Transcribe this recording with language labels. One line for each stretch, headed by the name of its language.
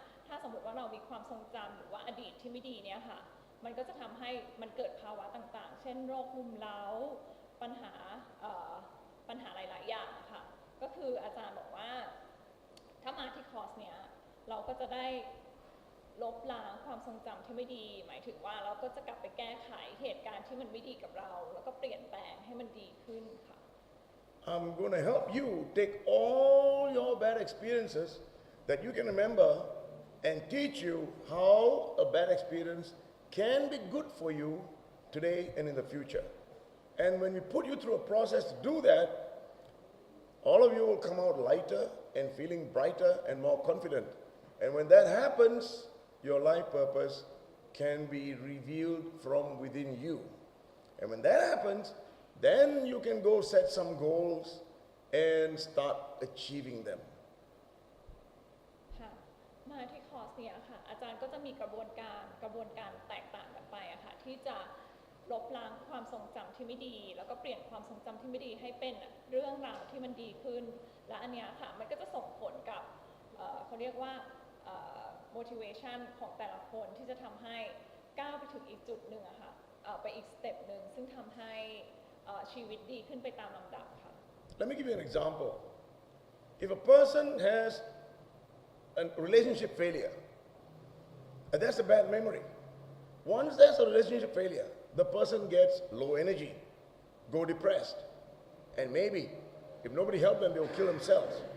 Thai: ถ้าสมมติว่าเรามีความทรงจำหรือว่าอดีตที่ไม่ดีเนี่ยค่ะ มันก็จะทำให้มันเกิดภาวะต่างๆ เช่นโรครุมเร้าปัญหาหลายๆอย่างค่ะ ก็คืออาจารย์บอกว่าถ้ามาที่คอร์สเนี้ยเราก็จะได้ ลบล้างความทรงจำที่ไม่ดีหมายถึงว่าเราก็จะกลับไปแก้ไขเหตุการณ์ที่มันไม่ดีกับเราแล้วก็เปลี่ยนแปลงให้มันดีขึ้นค่ะ
English: I'm going to help you take all your bad experiences that you can remember and teach you how a bad experience can be good for you today and in the future. And when we put you through a process to do that, all of you will come out lighter and feeling brighter and more confident. And when that happens, your life purpose can be revealed from within you. And when that happens, then you can go set some goals and start achieving them.
Thai: ค่ะมาที่คอร์สเนี่ยค่ะอาจารย์ก็จะมีกระบวนการแตกต่างกันไปอะค่ะที่จะลบล้างความทรงจำที่ไม่ดีแล้วก็เปลี่ยนความทรงจำที่ไม่ดีให้เป็นเรื่องราวที่มันดีขึ้นและอันเนี้ยค่ะมันก็จะส่งผลกับเขาเรียกว่าmotivation ของแต่ละคนที่จะทำให้ก้าวไปถึงอีกจุดหนึ่งอะค่ะไปอีกสเต็ปหนึ่งซึ่งทำให้ชีวิตดีขึ้นไปตามลำดับค่ะ
English: Let me give you an example. If a person has a relationship failure, and that's a bad memory. Once there's a relationship failure, the person gets low energy, go depressed, and maybe if nobody helps them, they'll kill themselves.